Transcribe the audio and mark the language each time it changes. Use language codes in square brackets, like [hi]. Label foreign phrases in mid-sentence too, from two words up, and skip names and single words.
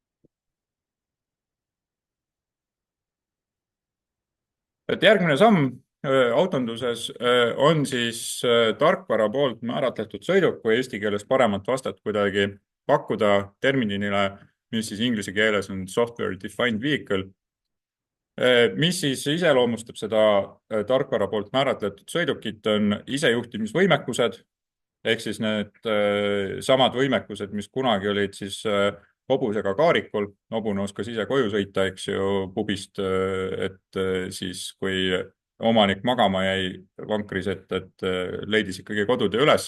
[et] Et järgmine samm Autonduses on siis tarkvara poolt määratletud sõiduk, kui eesti keeles paremat vastet kuidagi pakkuda terminile, mis siis inglise keeles on [en] software defined vehicle. [et] Mis siis iseloomustab seda tarkvara poolt määratletud sõidukit, on isejuhtimisvõimekused ehk siis need samad võimekused, mis kunagi olid siis hobusega kaarikul. hobune oskas ise koju sõita, eks ju, pubist, et siis kui omanik magama jäi vankris, et leidis ikkagi kodutöö ülesse.